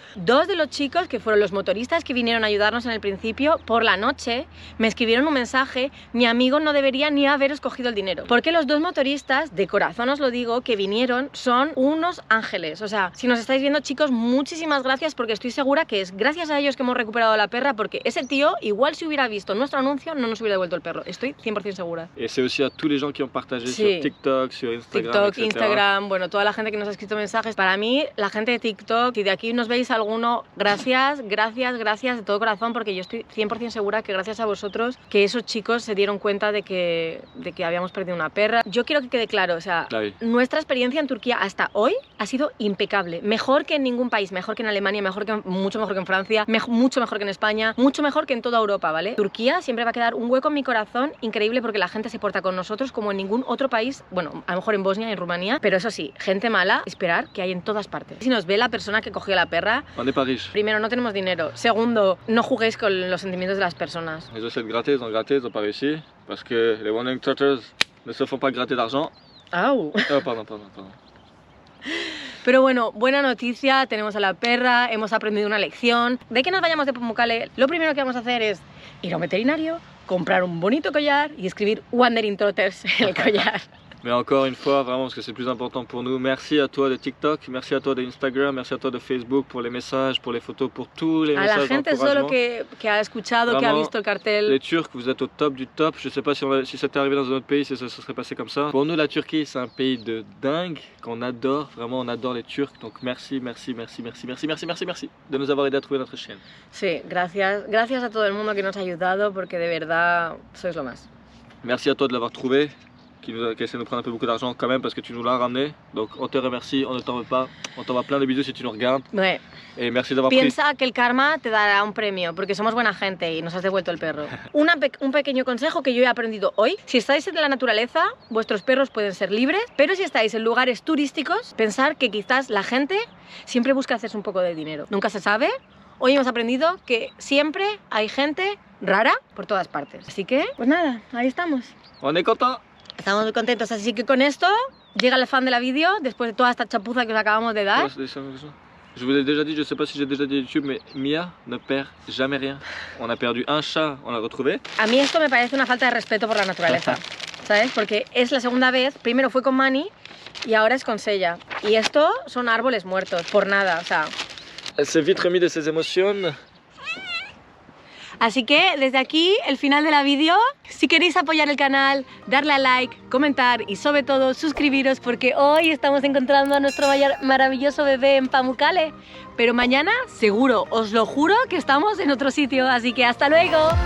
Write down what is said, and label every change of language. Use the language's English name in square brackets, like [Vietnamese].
[Spanish] 2 de los chicos, que fueron los motoristas que vinieron a ayudarnos en el principio, por la noche me escribieron un mensaje: mi amigo no debería ni haber escogido el dinero. Porque los 2 motoristas, de corazón os lo digo, que vinieron, son unos ángeles. O sea, si nos estáis viendo, chicos, muchísimas gracias, porque estoy segura que es gracias a ellos que hemos recuperado a la perra, porque ese tío, igual si hubiera visto nuestro anuncio, no nos hubiera devuelto el perro. Estoy 100% segura. [French] Et c'est aussi à tous les gens qui ont partagé sur TikTok, sur Instagram, TikTok, etc. [Spanish] Instagram, bueno, toda la gente que nos ha escrito mensajes. Para mí, la gente de TikTok, si de aquí nos veis alguno, gracias de todo corazón, porque yo estoy 100% segura que gracias a vosotros, que esos chicos se dieron cuenta de que habíamos perdido una perra. Yo quiero que quede claro, o sea, nuestra experiencia en Turquía hasta hoy ha sido impecable. Mejor que en ningún país, mejor que en Alemania, mucho mejor que en Francia, mucho mejor que en España, mucho mejor que en toda Europa, ¿vale? Turquía siempre va a quedar un hueco en mi corazón increíble, porque la gente se porta con nosotros como en ningún otro país, bueno, a lo mejor en Bosnia y en Rumanía, pero eso sí, gente mala, esperar que hay en todas partes. Si nos ve la persona que cogió la perra, primero, no tenemos dinero. Segundo, no juguéis con los sentimientos de las personas. [French] Ils ont essayé de gratter, ils ont pas réussi, parce que les Wandering Turtles ne se font pas gratter d'argent. Au. Oh, pardon. [Spanish] Pero bueno, buena noticia, tenemos a la perra, hemos aprendido una lección. De que nos vayamos de Pamukkale, lo primero que vamos a hacer es ir a un veterinario, comprar un bonito collar y escribir Wandering Turtles en el collar. [French] Mais encore une fois, vraiment, parce que c'est le plus important pour nous, merci à toi de TikTok, merci à toi de Instagram, merci à toi de Facebook pour les messages, pour les photos, pour tous les A messages [Spanish] la gente solo que ha escuchado, que ha [French] Vraiment, [Spanish] visto el cartel. [French] Les Turcs, vous êtes au top du top. Je sais pas si, si ça t'est arrivé dans un autre pays, si ça se serait passé comme ça. Pour nous, la Turquie, c'est un pays de dingue, qu'on adore. Vraiment, on adore les Turcs. Donc merci, merci, merci, merci, merci, merci, merci, merci de nous avoir aidé à trouver notre chaîne. [Spanish] Sí, gracias. Gracias a todo el mundo que nos ha ayudado porque de verdad sois lo más. [French] Merci à toi de l'avoir trouvé, qui essaie de nous prendre un peu beaucoup d'argent quand même parce que tu nous l'as ramené. Donc on te remercie, on ne t'en veut pas. On t'envoie plein de bisous si tu nous regardes. Ouais. Et merci d'avoir pris. [Spanish] Piensa que el karma te dará un premio porque somos buena gente y nos has devuelto el perro. Un pequeño consejo que yo he aprendido hoy. Si estáis en la naturaleza, vuestros perros pueden ser libres, pero si estáis en lugares turísticos, pensar que quizás la gente siempre busca hacerse un poco de dinero. Nunca se sabe. Hoy hemos aprendido que siempre hay gente rara por todas partes. Así que, pues nada, ahí estamos. [French] On est content. [Spanish] Estamos muy contentos, así que con esto llega el fan de la vídeo, después de toda esta chapuza que os acabamos de dar. [French] Je vous l'ai déjà dit, je sais pas si j'ai déjà dit à YouTube, mais Mia ne perd jamais rien. On a perdu un chat, on l'a retrouvé. [Spanish] A mí esto me parece una falta de respeto por la naturaleza, ¿sabes? Porque es la segunda vez, primero fue con Mani y ahora es con Sella. Y esto son árboles muertos, por nada, o sea... [French] Elle s'est vite remis de ses émotions. [Spanish] Así que desde aquí el final de la vídeo. Si queréis apoyar el canal, darle a like, comentar y sobre todo suscribiros porque hoy estamos encontrando a nuestro maravilloso bebé en Pamukkale. Pero mañana seguro, os lo juro que estamos en otro sitio, así que hasta luego.